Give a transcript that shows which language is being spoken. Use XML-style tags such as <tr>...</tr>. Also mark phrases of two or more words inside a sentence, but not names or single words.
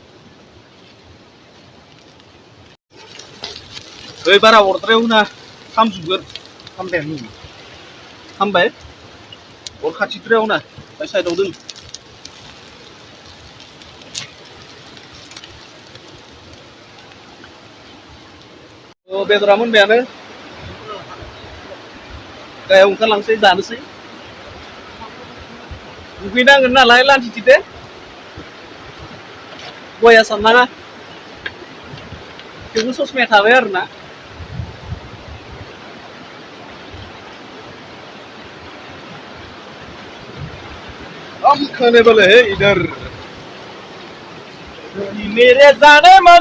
<brx>ओइ बारा अरद्रायाव ना खामजोबगोन खामबाय अर खाथिद्रायाव ना बाय साइडआव दोन बेदरा मोनबायानो गायाव ओंखारलांसै जानोसै दुगैनांगोन नालाय लान्थि दे गया साननाङा थेवबो ससमाया थाबाय आरो ना</brx> <hi>हम खाने वाले हैं इधर मेरे जाने मन</hi>